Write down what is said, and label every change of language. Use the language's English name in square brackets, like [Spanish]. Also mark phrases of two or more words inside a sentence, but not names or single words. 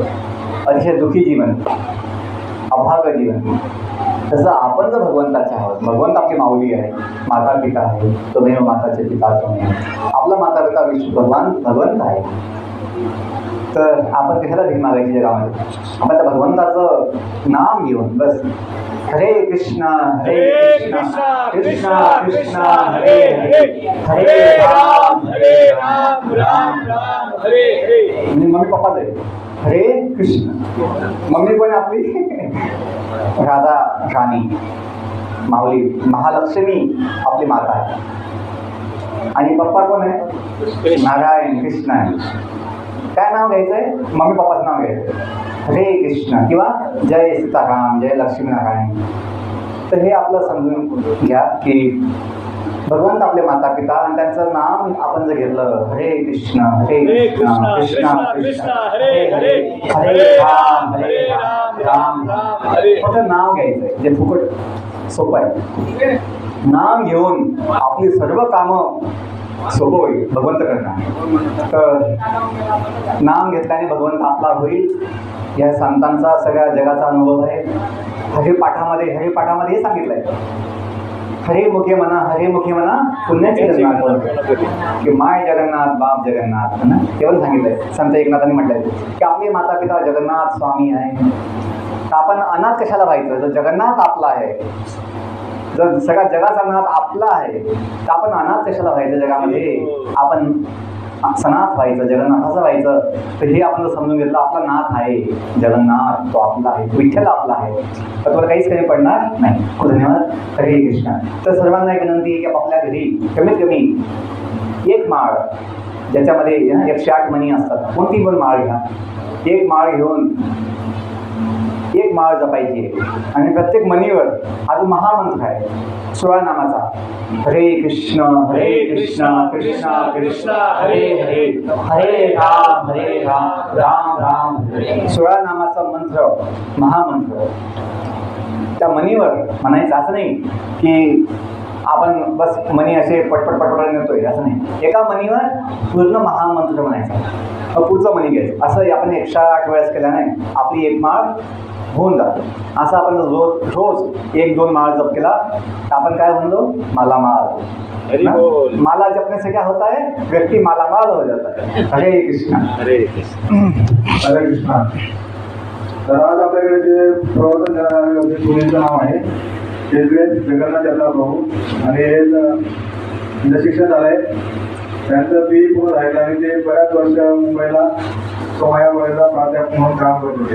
[Marathi] अतिशय दुःखी जीवन अभाग जीवन. तसं आपण जर भगवंताचे आहोत भगवंत आपली माऊली आहे माता पिता आहे तो देव माताचे पिता तुम्ही आपला माता पिता विष्णू भगवान भगवंत आहे. तर आपण कशाला भीक मागायची जगामध्ये. आपण त्या भगवंताचं नाम घेऊन बस हरे कृष्णा कृष्णा कृष्णा हरे हरे हरे राम राम राम हरे हरे. म्हणजे मम्मी पप्पाच आहे हरे कृष्ण. मम्मी पण आपली राधा राणी माऊली महालक्ष्मी आपली माता आहे आणि पप्पा कोण आहे नारायण कृष्ण आहे. काय नाव घ्यायचं आहे मम्मी पप्पाचं नाव घ्यायचं हरे कृष्ण किंवा जय सीताराम जय लक्ष्मीनारायण. तर हे आपलं समजून घ्या की भगवंत आपले माता पिता आणि त्यांचं नाम आपण जर घेतलं हरे कृष्ण कृष्ण कृष्ण हरे हरे हरे राम राम फक्त नाव घ्यायचंय जे फुकट सोपं आहे. नाम घेऊन आपली सर्व कामं सोपं होईल भगवंत करणार. तर नाम घेतल्याने भगवंत आपला होईल या संतांचा सगळ्या जगाचा अनुभव आहे. हरिपाठामध्ये हे सांगितलं आहे हरे मुखे म्हणा पुण्याचे जगन्नाथ की माय जगन्नाथ बाप जगन्नाथ है ना ते पण सांगितलंय. संत एकनाथांनी म्हटलंय की आपले माता पिता जगन्नाथ स्वामी आहे. तर आपण अनाथ कशाला व्हायचं. जर जगन्नाथ आपला आहे जर सगळ्या जगाचा नाथ आपला आहे तर आपण अनाथ कशाला व्हायचं जगामध्ये. आपण सनाथ व्हायचं जगन्नाथाचं व्हायचं. तर हे आपण जर समजून घेतलं आपला नाथ आहे जगन्नाथ तो आपला आहे विठ्ठल आपला आहे तर तुला काहीच कमी पडणार नाही. खूप धन्यवाद. हरे कृष्ण. तर सर्वांना एक विनंती आहे की आपल्या घरी कमीत कमी एक माळ ज्याच्यामध्ये 108 मणी असतात कोणती पण माळ घ्या. एक माळ घेऊन एक माळ जपायची आहे आणि प्रत्येक मणीवर आज महामंत्र आहे 16 नामाचा हरे कृष्ण कृष्ण कृष्ण हरे हरे हरे राम राम राम हरे. 16 नामाचा मंत्र महामंत्र त्या मणीवर म्हणायचं. असं नाही की आपण बस मणी असे पटपट नेतोय असं नाही. एका मणीवर पूर्ण महामंत्र म्हणायचा पुढचं मणी घ्यायचं. असं आपण 108 वेळेस केल्याने आपली एक माळ होऊन जातं. असं आपण रोज 1-2 माळ जप केला तर आपण काय म्हणतो, मालामाल. हरी ना? बोल. [Hindi] माला जपने से क्या होता है, व्यक्ति मालामाल हो जाता है. [Marathi] हरे कृष्णा. हरे कृष्ण. हरे कृष्णा. तर आज आपल्याकडे जे प्रवर्तन करायला आले होते मुलींचं नाव आहे केजवेद जगन्नाथ यात्रा प्रभू आणि हे शिक्षण झालं आहे. त्यांचं बी पूर्ण राहिलं आणि ते बऱ्याच वर्ष मुंबईला सोमया कॉलेजला प्राध्यापक म्हणून काम करत होते.